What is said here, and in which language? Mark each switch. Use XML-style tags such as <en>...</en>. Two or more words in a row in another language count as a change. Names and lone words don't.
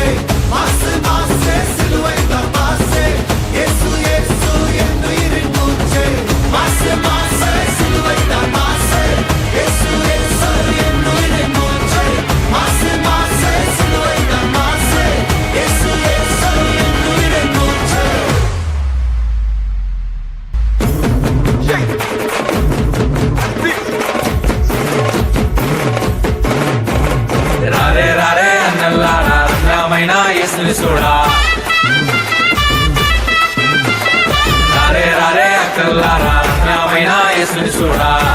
<ta>மாசு மாசு சிலுவை தான் மாசு, இயேசு இயேசு என் உயிரின் மூச்சு. மாசு மாசு சிலுவை தான் மாசு, இயேசு இயேசு என் உயிரின் மூச்சு. மாசு மாசு சிலுவை தான் மாசு, இயேசு இயேசு என் உயிரின் மூச்சு.</ta> <te>రారే రారే అన్నల్లారా రమ్యమైన యేసుని చూడా. రారే రారే అక్కల్లారా రమ్యమైన యేసుని చూడా.</te>